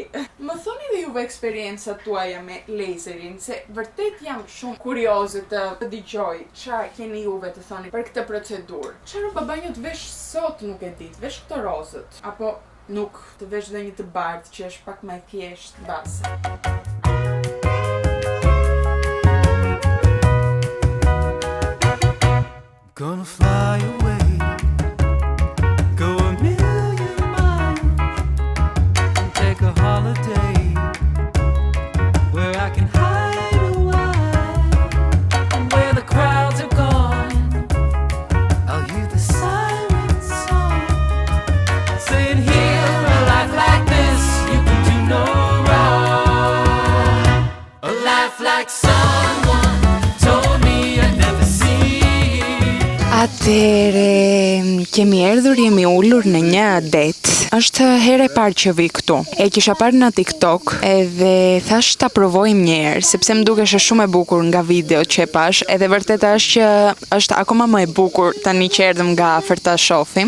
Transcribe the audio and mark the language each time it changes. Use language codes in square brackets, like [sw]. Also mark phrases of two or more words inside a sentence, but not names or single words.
[sq] Më thoni dhe juve eksperiencat tuaja me laserin, se vërtet jam shumë kurioze të dëgjoj ç'a keni juve të thoni për këtë procedurë. Çfarë roba banjo të vesh sot nuk e di, të vesh këto rozët, apo nuk të vesh dhe një të bardhë që është pak më e thjeshtë base. [en] Gonna fly away, go a million miles, and take a holiday where I can hide a while, and where the crowds are gone, I'll hear the siren song, saying here a life like this, you can do no wrong, a life like someone told me I'd never see. [sq] Atëre, kemi erdhur, jemi ullur në një det. Është herë e parë që vi këtu. E kisha parë në TikTok edhe thash ta provojmë një herë, sepse më dukeshe shumë e bukur nga video që e pash, edhe vërtet është që është akoma më e bukur tani që erdhëm nga afër ta shohim.